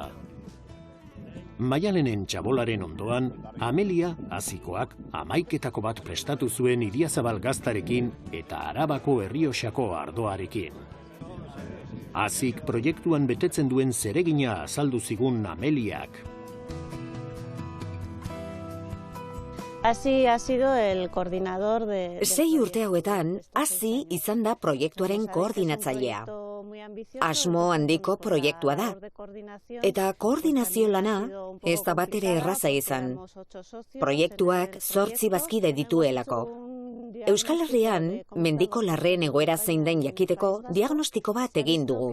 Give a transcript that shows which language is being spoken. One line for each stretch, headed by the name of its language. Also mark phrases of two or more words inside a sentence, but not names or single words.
Basque: Maialenen txabolaren ondoan, Amelia Azikoak 11 bat prestatu zuen Idiazabal gaztarekin eta Arabako Errioxako ardoarekin. Azik proiektuan betetzen duen zeregina azaldu zigun Ameliak.
Spanish: Así ha sido el coordinador de...
Basque: 6 urte hauetan, hasi izan da proiektuaren koordinatzailea. Asmo handiko proiektua da. Eta koordinazio lana ez da batere erraza izan. Proiektuak 8 bazkide dituelako. Euskal Herrian, mendiko larreen egoera zein den jakiteko diagnostiko bat egin dugu.